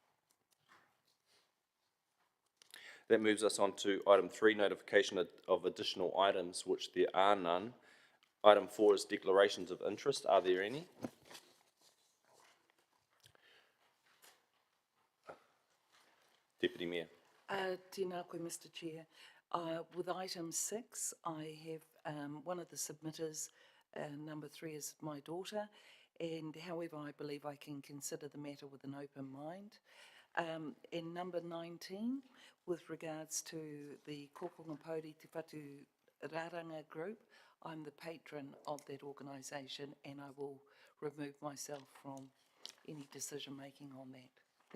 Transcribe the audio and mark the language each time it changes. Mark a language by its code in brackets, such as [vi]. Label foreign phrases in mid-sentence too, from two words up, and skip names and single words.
[en] That moves us on to item 3, notification of additional items, which there are none. Item 4 is declarations of interest. Are there any? Deputy Mayor. [mi] Tēnā koe, [en] Mr Chair. With item 6, I have one of the submitters, number 3 is my daughter, and however I believe I can consider the matter with an open mind. And number 19, with regards to the Kokonga Pauri Te Whatu Raranga group, I'm the patron of that organisation and I will remove myself from any decision making on that.